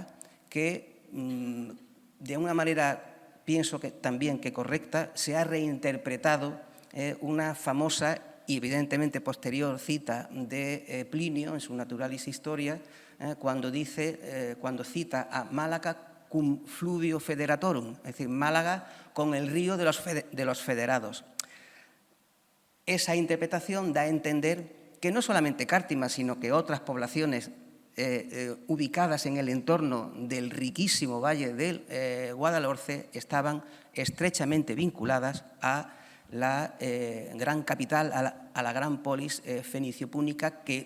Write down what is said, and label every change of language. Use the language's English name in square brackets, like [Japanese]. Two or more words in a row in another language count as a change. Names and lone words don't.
[Spanish] que de una manera, pienso que también que correcta, se ha reinterpretado una famosa y evidentemente posterior cita de Plinio en su Naturalis Historia, cuando cita a Málaga [Latin] cum fluvio federatorum, [Spanish] es decir, Málaga con el río de los federados. Esa interpretación da a entender que no solamente Cártima, sino que otras poblaciones ubicadas en el entorno del riquísimo valle del Guadalhorce estaban estrechamente vinculadas a la gran capital, a la gran polis fenicio-púnica, que